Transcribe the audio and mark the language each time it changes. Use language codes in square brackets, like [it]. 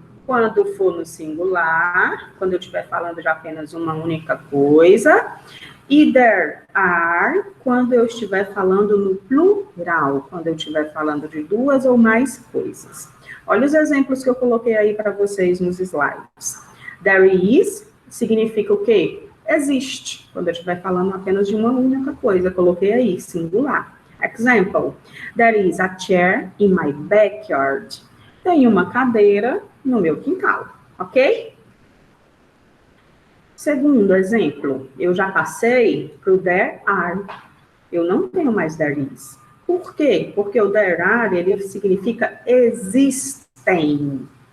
[pt] quando for no singular, quando eu estiver falando de apenas uma única coisa, e there are, quando eu estiver falando no plural, quando eu estiver falando de duas ou mais coisas. Olha os exemplos que eu coloquei aí para vocês nos slides. There is significa o quê? Existe, quando eu estiver falando apenas de uma única coisa. Eu coloquei aí, singular. [en] Example, there is a chair in my backyard. [pt] Tem uma cadeira no meu quintal, ok? Segundo exemplo, eu já passei para o there are. Eu não tenho mais there is. Por quê? Porque o there are, ele significa existem.